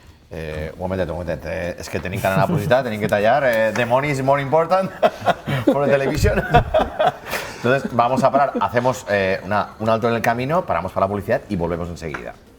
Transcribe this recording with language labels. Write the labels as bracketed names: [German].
[Catalan] Un momentet. És que tenim que anar a la publicitat, tenim que tallar. [English] The money is more important for the television. [Spanish] Entonces, vamos a parar, hacemos un alto en el camino, paramos para la publicidad y volvemos enseguida.